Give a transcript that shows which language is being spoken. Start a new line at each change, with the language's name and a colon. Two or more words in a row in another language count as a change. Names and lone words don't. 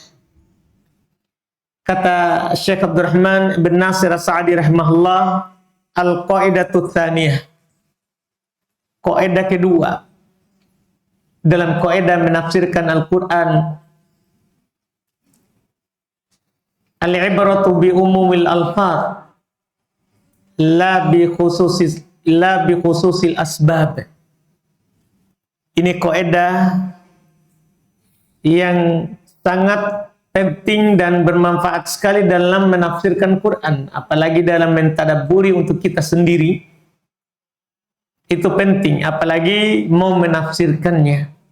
Indonesian: Kata Syekh Abdurrahman bin Nasir As-Sa'di rahimahullah,
Arabic: القاعدة الثانية.
Indonesian: Kaidah kedua dalam kaidah menafsirkan Al-Qur'an,
Arabic: العبرة بعموم الألفاظ لا بخصوص الأسباب.
Indonesian: Ini kaidah yang sangat penting dan bermanfaat sekali dalam menafsirkan Quran, apalagi dalam mentadabburi untuk kita sendiri. Itu penting, apalagi mau menafsirkannya.